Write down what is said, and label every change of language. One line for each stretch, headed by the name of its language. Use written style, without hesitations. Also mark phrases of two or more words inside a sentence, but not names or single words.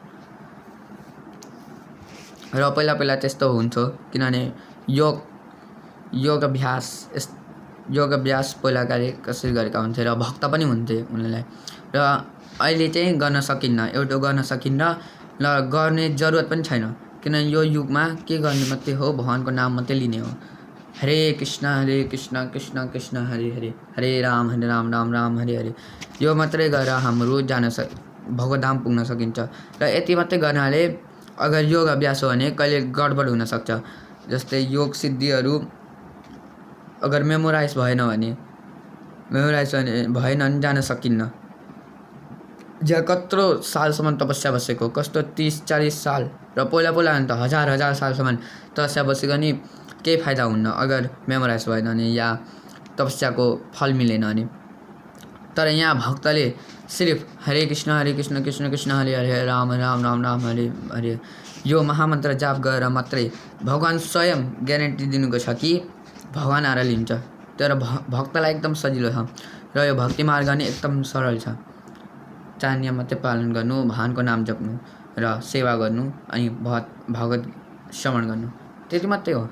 Nepali: र पहिला त्यस्तो हुन्थ्यो, किनभने योग अभ्यास पहिला कसरी गरेका हुन्थे र भक्त पनि हुन्थे उनलाई। र अहिले चाहिँ गर्न सकिन्न र गर्ने जरुरत पनि छैन, किनभने यो युगमा के गर्ने मात्रै हो, भगवानको नाम मात्रै लिने हो। हरे कृष्ण कृष्ण कृष्ण हरे हरे, हरे राम राम राम हरे हरे। यो मात्रै गरेर हाम्रो भगवधाम पुग्न सकिन्छ। र यति मात्रै गर्नाले अगर योग अभ्यास हो भने कहिले गडबड हुन सक्छ। जस्तै योग सिद्धिहरू अगर मेमोराइज भएन भने जान सकिन्न। जहाँ कत्रो सालसम्म तपस्या बसेको, कस्तो 30-40 साल र पहिला त हजार सालसम्म तपस्या बसेको नि केही फाइदा हुन्न अगर मेमोराइज भएन भने या तपस्याको फल मिलेन भने। तर यहाँ भक्तले सिर्फ हरे कृष्ण कृष्ण कृष्ण हरे हरे, राम राम राम हरे हरे यो महामन्त्र जाप गरेर मात्रै भगवान स्वयं ग्यारेन्टी दिनुको छ कि भगवान आएर लिन्छ। तर भक्तलाई एकदम सजिलो छ र यो भक्ति मार्ग नै एकदम सरल छ। 4 नियम मात्रै पालन गर्नु, भगवानको नाम जप्नु र सेवा गर्नु अनि भगवत श्रवण गर्नु, त्यति मात्रै हो।